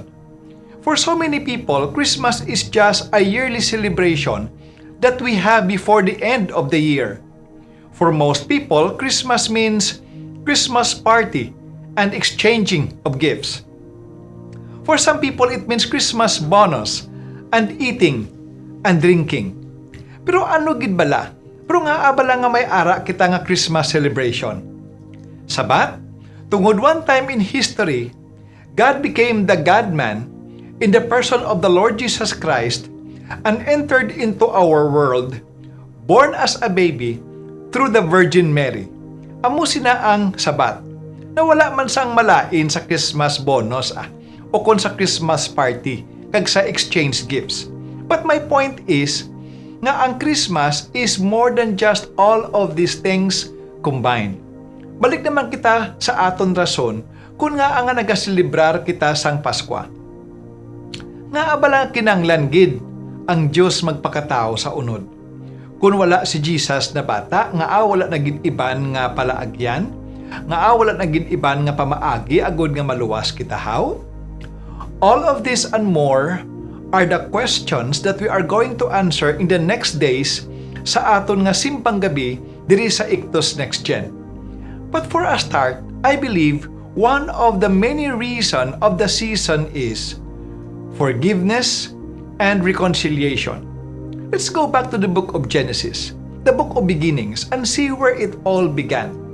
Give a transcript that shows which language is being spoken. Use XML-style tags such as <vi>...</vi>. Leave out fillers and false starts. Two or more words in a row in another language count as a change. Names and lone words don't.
<en>For so many people, Christmas is just a yearly celebration that we have before the end of the year. For most people, Christmas means Christmas party and exchanging of gifts. For some people, it means Christmas bonus and eating and drinking.</en> <hil>Pero ano gid bala? Pero nga abala nga may ara kita nga</hil> <en>Christmas celebration.</en> <hil>Sabat, tungod</hil> <en>one time in history, God became the God-man in the person of the Lord Jesus Christ and entered into our world, born as a baby through the Virgin Mary.</en> <hil>Amo sina ang sabat na wala man sang malain sa</hil> <en>Christmas bonus</en> <hil>o kon sa</hil> <en>Christmas party</en> <hil>kag sa</hil> <en>exchange gifts. But my point is</en> <hil>nga ang</hil> <en>Christmas is more than just all of these things combined.</en> <hil>Balik naman kita sa aton rason kung nga ang nagaselebrar kita sang Pasko. Nga abala kinanglan gid ang Diyos magpakatao sa unod. Kung wala si Jesus na bata, nga wala na gid iban nga palaagyan, nga wala na gid iban nga pamaagi agod nga maluwas kita how?</hil> <en>All of this and more are the questions that we are going to answer in the next days</en> <hil>sa aton nga Simbang Gabi diri sa</hil> <en>Ictus Next Gen. But for a start, I believe one of the many reasons of the season is forgiveness and reconciliation. Let's go back to the book of Genesis, the book of beginnings, and see where it all began.</en>